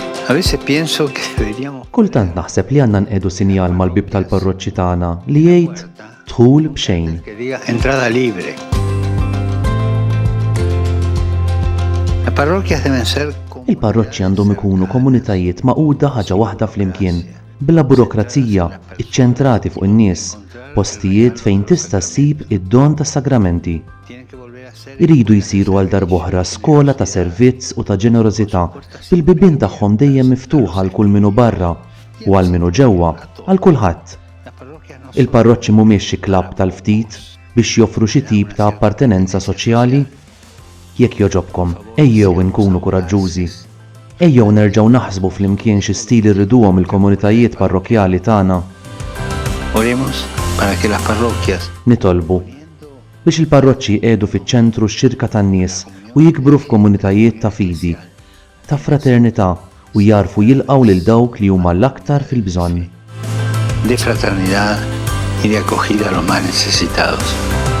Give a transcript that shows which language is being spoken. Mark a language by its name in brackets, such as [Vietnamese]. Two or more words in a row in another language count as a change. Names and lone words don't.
[Spanish] A veces pienso que deberíamos [Maltese] Kultant naħseb li għandna nqedu sinjal mal-bib tal-parroċċi tagħna li jgħid dħul b'xejn. [Spanish] que diga entrada libre. Las parroquias deben ser [Maltese] Il-parroċċi għandhom ikunu komunitajiet maquda ħaġa waħda flimkien, bla burokrazija, iċċentrati fuq in-nies, postijiet fejn tista' ssib id-don tas-sagramenti. [Spanish] tienen que volver a ser [Maltese] Iridu jsiru għal darb'oħra skola ta' servizz u ta' ġenerożità bil-bibien tagħhom dejjem miftuħa għal kull minu barra u għal minu ġewwa għal kulħadd. [Spanish] las parroquias no [Maltese] Il-parroċċi mhumiex xi klabb tal-ftit biex joffru xi tip ta' appartenenza soċjali. Jekk joġobkom, ejjew inkunu kuraġġużi. Ejjew nerġgħu naħsbu flimkien xi stil irriduhom il-komunitajiet parrokjali tagħna. [Spanish] oremos para que las parroquias [Maltese] Nitolbu biex il-parroċċi qiegħdu fiċ-ċentru x-xirka tan-nies u jikbru f'komunitajiet ta' fidi, ta' fraternità u jarfu jilqgħu lil dawk li huma l-aktar fil-bżonn. [Spanish] de fraternidad y de acogida a los más necesitados.